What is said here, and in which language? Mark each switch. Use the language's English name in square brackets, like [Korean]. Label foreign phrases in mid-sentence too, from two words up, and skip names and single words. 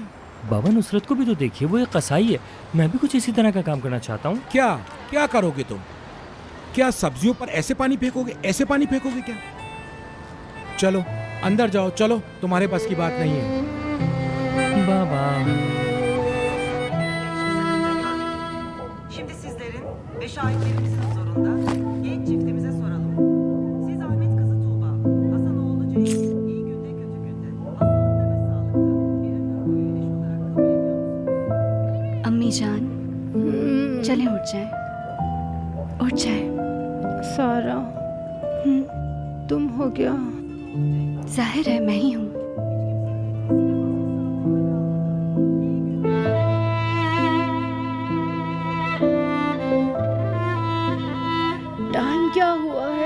[Hindi] बाबा नुसरत को भी तो देखिए, वो एक कसाई है। मैं भी कुछ इसी तरह का काम करना चाहता हूँ। क्या क्या करोगे तुम? क्या सब्जियों पर ऐसे पानी फेंकोगे, ऐसे पानी फेंकोगे क्या? चलो अंदर जाओ, चलो, तुम्हारे बस की बात नहीं है। बाबा [Turkish] Şimdi sizlerin ve şahitlerimizin huzurunda genç çiftimize soralım. Siz Ahmet kızı Tuğba, Hasanoğlu Ceyhun, iyi günde kötü günde, hastalıkta ve sağlıkta bir ömür boyu eş olarak kabul ediyor musunuz? [Hindi] अम्मी जान, चलें उठ जाएं। उठ जाएं। सारा, तुम हो क्या? जाहिर है मैं ही हूँ। टाइम क्या हुआ है?